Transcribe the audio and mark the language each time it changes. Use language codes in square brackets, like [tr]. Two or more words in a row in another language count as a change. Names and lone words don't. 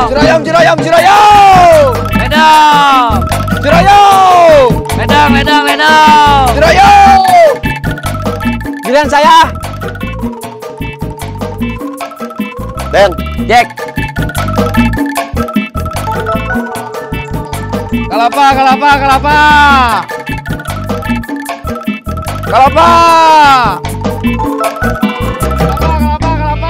[id] Jeroyong, jeroyong, jeroyong. Ledang. Jeroyong. Ledang, ledang, ledang. Jeroyong. Giliran saya. Ben, Jack. Kelapa, kelapa, kelapa. Kelapa. Kelapa, kelapa.